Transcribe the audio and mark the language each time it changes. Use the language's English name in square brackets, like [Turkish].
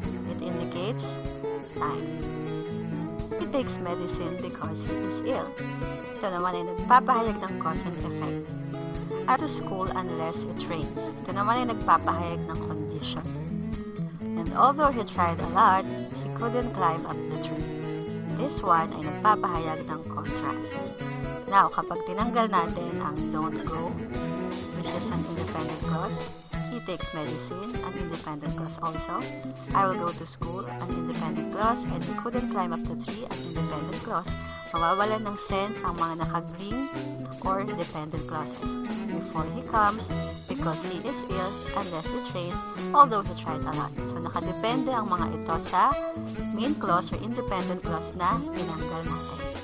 [English] It indicates time. He takes medicine because he is ill. [Filipino] Ito naman ay nagpapahayag ng cause and effect. [English] At to school unless it rains. [Filipino] Ito naman ay nagpapahayag ng condition. [English] And although he tried a lot, he couldn't climb up the tree. [Filipino] This one ay nagpapahayag ng contrast. [English] Now, [Filipino] kapag tinanggal natin ang [English] don't go, which is an independent clause, he takes medicine, an independent clause also. I will go to school, an independent clause, and he couldn't climb up the tree, an independent clause. [Filipino] Mawawalan ng sense ang mga naka-green or dependent clauses. [English] Before he comes, because he is ill, unless it rains, although he tried a lot. [Filipino] So, nakadepende ang mga ito sa main clause or independent clause na tinanggal natin.